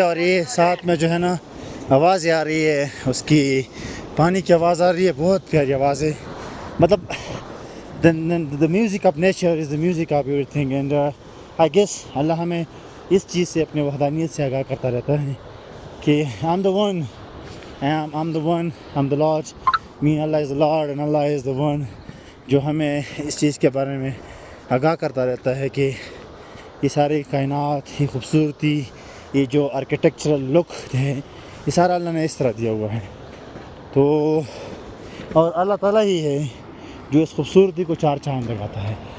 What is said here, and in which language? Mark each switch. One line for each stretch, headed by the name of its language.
Urdu: اور یہ ساتھ میں جو ہے نا آواز آ رہی ہے، اس کی پانی کی آواز آ رہی ہے، بہت پیاری آواز ہے. مطلب
English: the music of nature is the music of everything. and I guess
Urdu: اللہ ہمیں اس چیز سے اپنے وحدانیت سے آگاہ کرتا رہتا ہے کہ
English: I'm the one, I'm the Lord, me Allah is the Lord and Allah is the one.
Urdu: جو ہمیں اس چیز کے بارے میں آگاہ کرتا رہتا ہے کہ یہ ساری کائنات، یہ خوبصورتی، یہ جو آرکیٹیکچرل لک ہے، یہ سارا اللہ نے اس طرح دیا ہوا ہے. تو اور اللہ تعالیٰ ہی ہے جو اس خوبصورتی کو چار چاند لگاتا ہے.